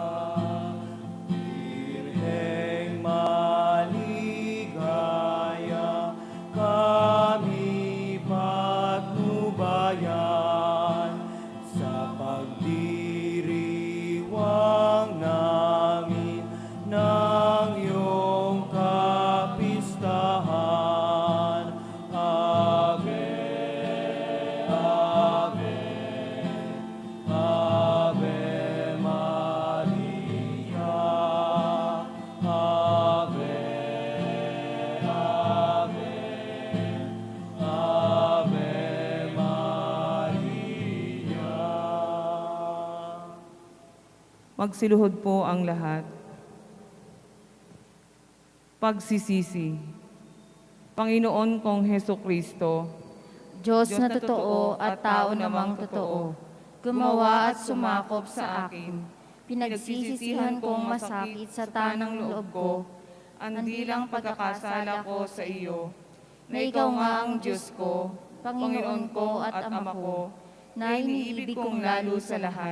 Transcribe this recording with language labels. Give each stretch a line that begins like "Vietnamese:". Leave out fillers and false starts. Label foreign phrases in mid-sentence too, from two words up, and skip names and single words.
Filipino: Birheng maligaya, kami patnubayan sa pagdiriwang namin ng iyong kapistahan.
Latin: Ave, Ave, Ave Maria. Ave, Ave, Ave Maria.
Filipino: Magsiluhod po ang lahat. Pagsisisi. Panginoon kong Heso Kristo, Diyos na totoo at tao namang totoo, gumawa at sumakop sa akin. Pinagsisisihan kong masakit sa tanang loob ko, ang dilang pagkakasala ko sa iyo, na ikaw nga ang Diyos ko, Panginoon ko at Ama ko, na iniibig kong lalo sa lahat.